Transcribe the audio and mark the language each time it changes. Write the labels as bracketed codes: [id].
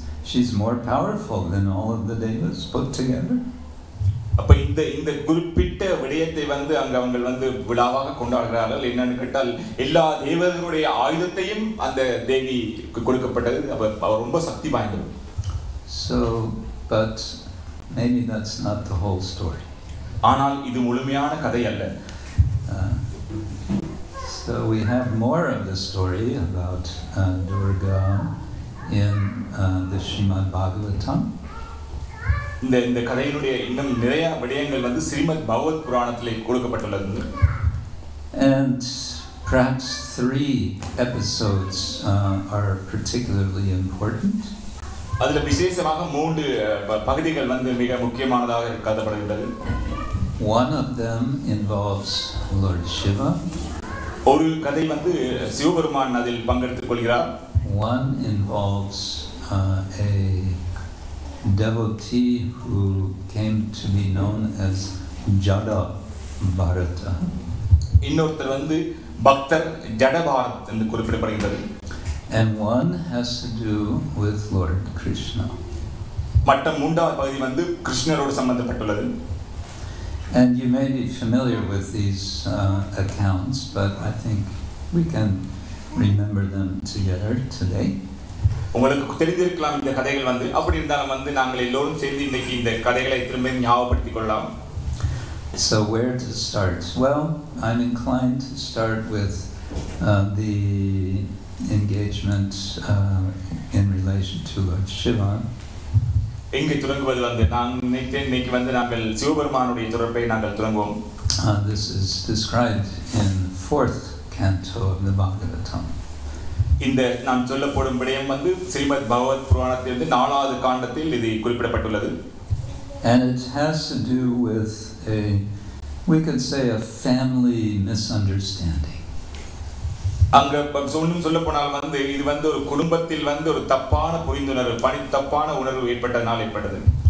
[en] She's more powerful than all of the devas put together. [ta] அப்ப இந்த குறிப்பிட்ட விடயத்தை வந்து அவங்க வந்து விழாவாக கொண்டாடுகிறார்கள். என்னன்னு கேட்டால் எல்லா தேவர்களுடைய ஆயுதத்தையும் அந்த தேவி கொடுக்கப்பட்டது. அப்ப அவர் ரொம்ப சக்தி வாய்ந்தவர். [en] So, but maybe that's not the whole story. [ta] ஆனால் இது முழுமையான கதை அல்ல. [en] So we have more of the story about Durga in the Srimad Bhagavatam. [ta] இந்த கதையினுடைய இன்னும் நிறைய விடயங்கள் வந்து ஸ்ரீமத் பகவத் புராணத்திலே கொடுக்கப்பட்டுள்ளது. [en] And perhaps 3 episodes are particularly important. [ta] அதுல விசேஷமாக 3 பகுதிகள் வந்து மிக முக்கியமானதாக கருதப்படுகிறது. [en] One of them involves Lord Shiva. [ta] ஒரு கதை வந்து சிவபெருமான் அதில் பங்கெடுத்துக் கொள்கிறார். [en] One involves a devotee who came to be known as Jada Bharata. [ta] இன்னொருத்தர் வந்து பக்தர் ஜடபாரத் என்று குறிப்பிடப்படுகிறது. [en] And one has to do with Lord Krishna. [ta] மற்ற 3வது பகுதி வந்து கிருஷ்ணரோடு சம்பந்தப்பட்டுள்ளது. [en] And you may be familiar with these accounts, but I think we can remember them together today. [ta] உங்களுக்கு தெரிந்திருக்கலாம் இந்த கதைகள் வந்து, அப்படி இருந்தாலும் வந்து நாங்கள் எல்லோரும் சேர்ந்து இன்னைக்கு இந்த கதைகளை திரும்ப ஞாபகப்படுத்திக் கொள்ளலாம். [en] So where to start? Well, I'm inclined to start with the engagement in relation to Lord Shiva. [ta] எங்கே தொடங்குவது வந்து நான் நினைத்தேன் இன்னைக்கு வந்து நாங்கள் சிவபெருமானுடைய தொடர்பை நாங்கள் தொடங்குவோம். [en] This is described in 4th canto of the Bhagavatam. [ta] இந்த நான் சொல்லப்படும் விடயம் வந்து ஸ்ரீமத் பகவத் புராணத்திலிருந்து 4வது காண்டத்தில் இது குறிப்பிடப்பட்டுள்ளது. [en] And it has to do with we could say a family misunderstanding. [ta] அங்க சொல்ல போனால் வந்து இது வந்து ஒரு குடும்பத்தில் வந்து ஒரு தப்பான புரிந்துணர்வு, தப்பான உணர்வு ஏற்பட்டதனால் ஏற்பட்டது.